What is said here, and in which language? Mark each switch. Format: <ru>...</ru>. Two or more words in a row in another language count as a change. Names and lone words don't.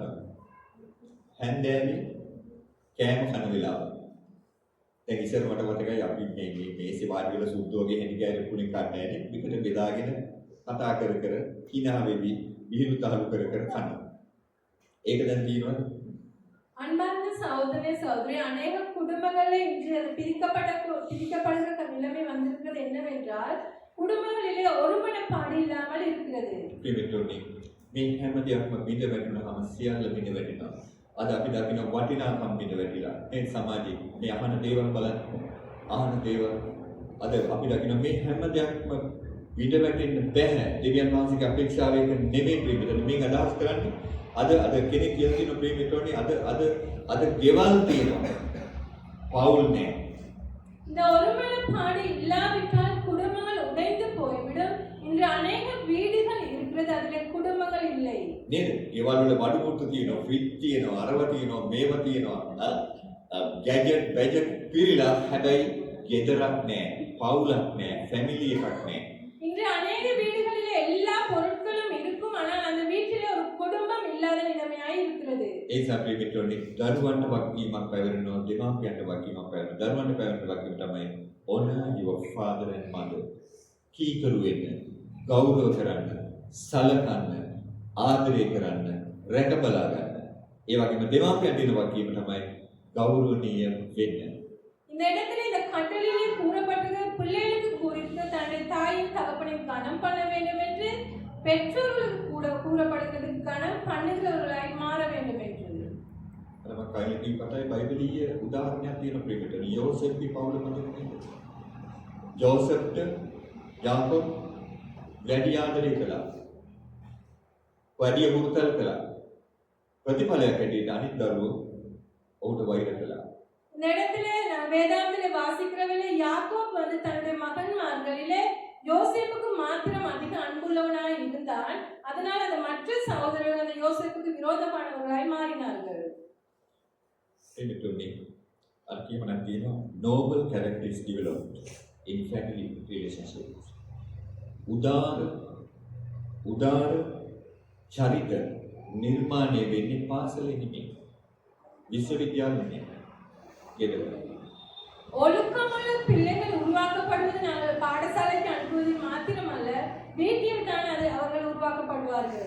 <si>හැන්දෑවේ කෑම කන වෙලාව. දැන් ඉස්සර මට මතකයි අපි මේ මේසේ වාඩි වෙලා සුද්ධ වගේ හැටි කෑරේ කුණේ කන්නේ නැහැ. විකට බෙදාගෙන කතා කර කර කිනා වෙවි විහිළු තහළු කර කර කනවා. ඒක දැන් තියෙනවද?</si> <ta>அன்பார்ந்த சகோதரனே சகோதரி, அநேக குடும்பங்களில் இன்று அது பிரிக்கப்படுகிற நிலைமை வந்திருக்கிறது என்னவென்றால் குடும்பங்களிலே ஒருமனப்பாடு இல்லாமல் இருக்கிறது.</ta> <si>පිළිතුරුනේ මේ හැම දෙයක්ම බිඳ වැටුනහම සියල්ල බිඳ වැටෙනවා. අද අපි දකින වටිනාකම් බිඳ වැටිලා මේ සමාජයේ මේ අහන දේවල් බලන්න. අහන දේවල් අද අපි දකින මේ හැම දෙයක්ම බිඳ වැටෙන්න බෑ. දෙවියන් වහන්සේගේ අපේක්ෂාවෙන් නෙමෙයි පිළිතුරු. මේක අදහස් කරන්නේ අද කෙනෙක් කියලා තියෙන ප්‍රේමිතෝනේ අද ගෙවල් තියෙනවා. පවුල් නෑ.</si> <ta>இந்த ஒருமனப்பாடு இல்லாவிட்டால் குடும்பங்கள் உடைந்து போய்விடும். இன்று அநேக வீடுகள் இருக்கிறது, அதிலே குடும்பங்கள் இல்லை.</ta> <si>නේද? ගෙවල් වල බඩු මුට්ටු තියෙනවා, ෆ්‍රිජ් තියෙනවා, අරව තියෙනවා, මේව තියෙනවා. ගැජට් බජට් පිරීලා හැබැයි ගෙදරක් නෑ, පවුලක් නෑ, ෆැමිලි එකක් නෑ.</si> <ta>இன்று அநேக வீடுகளிலே எல்லா பொருட்களும் இருக்கும், ஆனால் அந்த வீட்டிலே ஒரு குடும்பம் இல்லாத நிலைமையாய் இருக்கிறது.</ta> <si>ඒ සප්‍රි මිත්‍රෝනේ දරුවන්ට වගකීමක් පැවරෙනවා, දෙමාපියන්ට වගකීමක් පැවරෙනවා. දරුවන්ට පැවරෙන වගකීම තමයි</si> <en>honor your father and mother.</en> <si>කීකරු වෙන්න, ගෞරව කරන්න, සලකන්න, ආදරය කරන්න, රැක බලා ගන්න. ඒ වගේම දෙමාපියන්ට දෙන වගකීම තමයි ගෞරවණීය වෙන්න.</si> <ta>இந்த இடத்துல இந்த கட்டளையிலே கூறப்பட்டது பிள்ளைகளுக்கு குறித்து தன்னுடைய தாயின் தகப்பனையும் கனம் பண்ண வேண்டும் என்று, பெற்றோர்களுக்கு கூட கூறப்படுகிறது கனம் பண்ணுகிறவர்களாய் மாற வேண்டும் என்று.</ta> <si>මම කලින් කතාවේ බයිබලීය උදාහරණයක් තියෙන ප්‍රේමයට යෝසෙෆ්ගේ පවුල මතකද? යෝසෙෆ්ට යාකෝබ් වැඩි ආදරය කළා. වැඩි මුරුතල් කළා. ප්‍රතිඵලයක් හැටියට අනිත් දරුවෝ ඔහුට වෛර කළා.</si> <ta>இந்த இடத்துல நான் வேதாந்திலே வாசிக்கிறவர்களே யாக்கோப் வந்து தன்னுடைய மகன்மார்களிலே யோசேப்புக்கு மாத்திரம் அதிக அன்புள்ளவனாய் இருந்தான். அதனால் அந்த மற்ற சகோதரர்கள் அந்த யோசேப்புக்கு விரோதமானவர்களாய் மாறினார்கள்.</ta> <si>එන්නතුනේ අර කියමනක් තියෙනවා</si> <en>noble characters developed in family relationships.</en> <si>උදාර චරිත නිර්මාණය වෙන්නේ පාසලේ නෙමෙයි. විශ්වවිද්‍යාලේ ගෙදර.</si> <ta>ஒழுக்கமுள்ள பிள்ளைகள் உருவாக்கப்படுவது நாங்கள் பாடசாலைக்கு அனுப்புவதில் மாத்திரமல்ல வீட்டில் தான் அது அவர்கள் உருவாக்கப்படுவார்கள்.</ta>